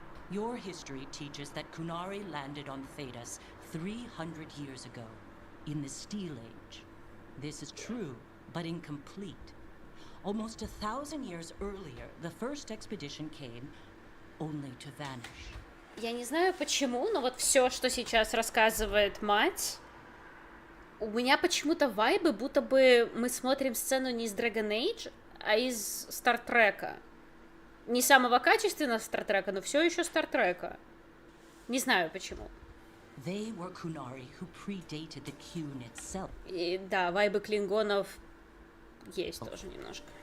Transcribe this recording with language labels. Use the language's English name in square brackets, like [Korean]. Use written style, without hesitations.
[English] Your history teaches that Kunari landed on Thedas 300 years ago, in the Steel Age. This is true, but incomplete. Almost 1,000 years earlier, the first expedition came, only to vanish. [Russian] Я не знаю почему, но вот все, что сейчас рассказывает мать, у меня почему-то вайбы, будто бы мы смотрим сцену не из Dragon Age, а из Стартрека. Не самого качественного Стартрека, но все еще Стартрека. Не знаю почему. [English] They were Kunari who predated the Qun itself. [Russian] И да, вайбы клингонов есть тоже немножко.